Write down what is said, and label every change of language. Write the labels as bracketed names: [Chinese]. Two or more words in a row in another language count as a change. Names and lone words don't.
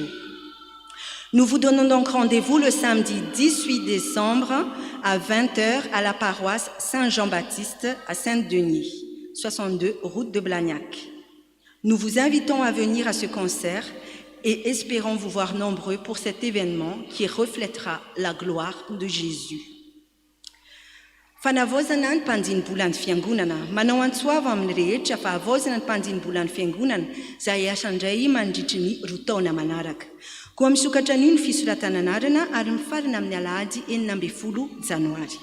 [French] Nous vous donnons donc rendez-vous le samedi 18 décembre à 20h à la paroisse Saint-Jean-Baptiste à Saint-Denis, 62 route de Blagnac. Nous vous invitons à venir à ce concert et espérons vous voir nombreux pour cet événement qui reflètera la gloire de Jésus. [Malagasy] Fanavozana ny mpandiny-bolan'ny fiangonana. Manao antsoava amin'ny rehetra fa avozana ny mpandiny-bolan'ny fiangonana izay asa indray mandritry ny 2 taona manaraka. Koa misokatra an'io ny fisoratana anarana ary mifarana amin'ny Alahady 19 Janoary.